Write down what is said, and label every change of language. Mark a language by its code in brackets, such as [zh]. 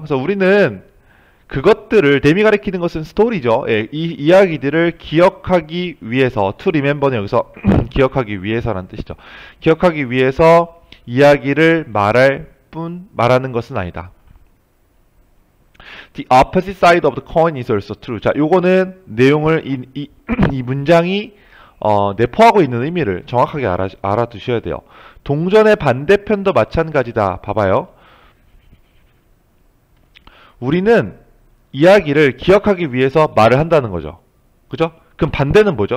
[ko] 그래서 우리는 그것들을, 댐이 가리키는 것은 스토리죠. 이 이야기들을 기억하기 위해서, to remember 는 여기서 기억하기 위해서라는 뜻이죠. 기억하기 위해서 이야기를 말하는 것은 아니다. [en] The opposite side of the coin is also true. [ko] 자, 요거는 내용을 이 문장이 내포하고 있는 의미를 정확하게 알아두셔야 돼요. 동전의 반대편도 마찬가지다. 봐봐요. 우리는 이야기를 기억하기 위해서 말을 한다는 거죠. 그죠? 그럼 반대는 뭐죠?